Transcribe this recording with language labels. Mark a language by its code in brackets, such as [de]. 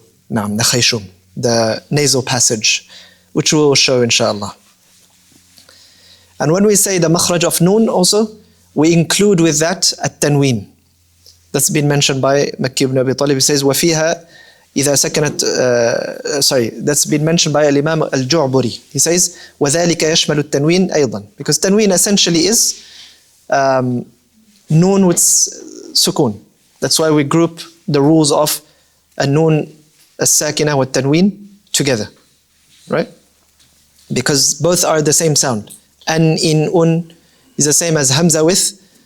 [en] Naam, the khayshum, the nasal passage, which we will show inshallah. And when we say the makhraj of nun also, we include with that at-tanween. That's been mentioned by Makki ibn Abi Talib. He says, [ar] وَفِيهَا إِذَا سَكَنَتْ [en] that's been mentioned by Al-Imam Al-Ju'buri. He says, [ar] وَذَلِكَ يَشْمَلُ التَّنْوِينَ أَيْضًا. [en] Because tanween essentially is nun with sukun. That's why we group the rules of a-nun, as-sakina with tanween together. Right? Because both are the same sound. An, in, un is the same as hamza with